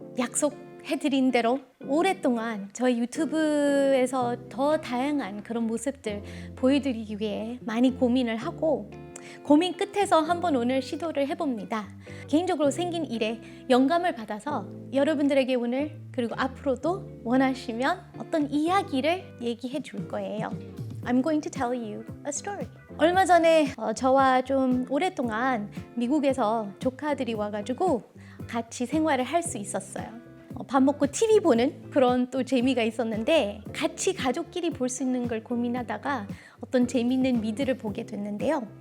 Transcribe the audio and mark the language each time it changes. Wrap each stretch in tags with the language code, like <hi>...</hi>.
<ko>약속해드린 대로 오랫동안 저희 유튜브에서 더 다양한 그런 모습들 보여드리기 위해 많이 고민을 하고 고민 끝에서 한번 오늘 시도를 해봅니다. 개인적으로 생긴 일에 영감을 받아서 여러분들에게 오늘 그리고 앞으로도 원하시면 어떤 이야기를 얘기해 줄 거예요.</ko> <en>I'm going to tell you a story.</en> <ko>얼마 전에 저와 좀 오랫동안 미국에서 조카들이 와가지고 같이 생활을 할 수 있었어요. 밥 먹고 TV 보는 그런 또 재미가 있었는데 같이 가족끼리 볼 수 있는 걸 고민하다가 어떤 재미있는 미드를 보게 됐는데요.</ko>